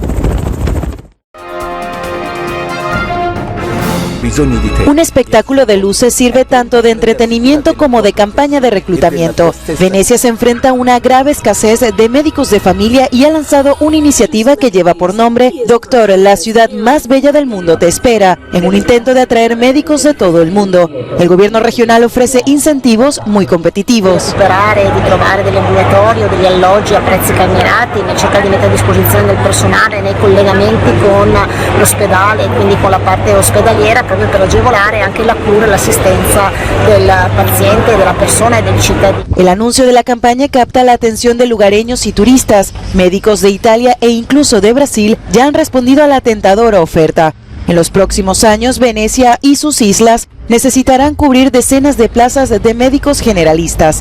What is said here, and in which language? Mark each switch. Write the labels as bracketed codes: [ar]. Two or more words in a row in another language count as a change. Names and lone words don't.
[es] Un espectáculo de luces sirve tanto de entretenimiento como de campaña de reclutamiento. Venecia se enfrenta a una grave escasez de médicos de familia y ha lanzado una iniciativa que lleva por nombre Doctor, la ciudad más bella del mundo te espera, en un intento de atraer médicos de todo el mundo. El gobierno regional ofrece incentivos muy competitivos. [it] Recuperare, di trovare degli ambulatori o degli alloggi a prezzi calmierati, nel cercare di mettere a disposizione del personale nei collegamenti con l'ospedale e quindi con la parte ospedaliera, proprio per agevolare anche la cura e l'assistenza del paziente, [es] de la persona y del cittadino. El anuncio de la campaña capta la atención de lugareños y turistas. Médicos de Italia e incluso de Brasil ya han respondido a la tentadora oferta. En los próximos años, Venecia y sus islas necesitarán cubrir decenas de plazas de médicos generalistas.